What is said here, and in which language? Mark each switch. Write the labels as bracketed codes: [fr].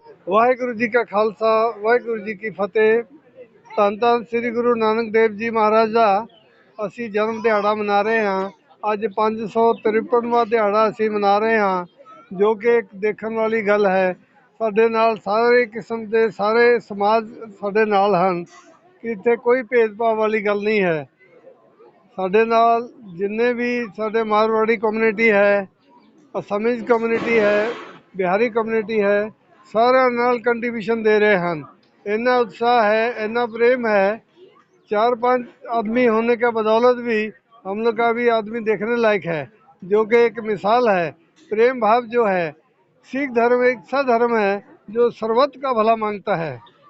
[pa] वाहिगुरु जी का खालसा वाहिगुरु जी की फतेह। ਧੰਨ ਧੰਨ ਸ੍ਰੀ ਗੁਰੂ ਨਾਨਕ ਦੇਵ ਜੀ ਮਹਾਰਾਜ ਦਾ ਅਸੀਂ ਜਨਮ ਦਿਹਾੜਾ ਮਨਾ ਰਹੇ ਹਾਂ। ਅੱਜ 553ਵਾਂ ਦਿਹਾੜਾ ਅਸੀਂ ਮਨਾ ਰਹੇ ਹਾਂ, ਜੋ ਕਿ ਇੱਕ ਦੇਖਣ ਵਾਲੀ ਗੱਲ ਹੈ। ਸਾਡੇ ਨਾਲ ਸਾਰੇ ਕਿਸਮ ਦੇ ਸਾਰੇ ਸਮਾਜ ਸਾਡੇ ਨਾਲ ਹਨ ਕਿ ਇੱਥੇ ਕੋਈ ਭੇਦਭਾਵ ਵਾਲੀ ਗੱਲ ਨਹੀਂ ਹੈ। ਸਾਡੇ ਨਾਲ ਜਿੰਨੇ ਵੀ ਸਾਡੇ ਮਾਰਵਾੜੀ ਕਮਿਊਨਿਟੀ ਹੈ, ਅਸਾਮੀਜ਼ ਕਮਿਊਨਿਟੀ ਹੈ, ਬਿਹਾਰੀ ਕਮਿਊਨਿਟੀ ਹੈ, ਸਾਰਿਆਂ ਨਾਲ ਕੰਟਰੀਬਿਊਸ਼ਨ [hi] दे रहे हैं। इतना उत्साह है, इतना प्रेम है। 4-5 आदमी होने के बदौलत भी हम लोग का भी आदमी देखने लायक है, जो कि एक मिसाल है। प्रेम भाव जो है, सिख धर्म एक ऐसा धर्म है जो सर्वत्र का भला मांगता है।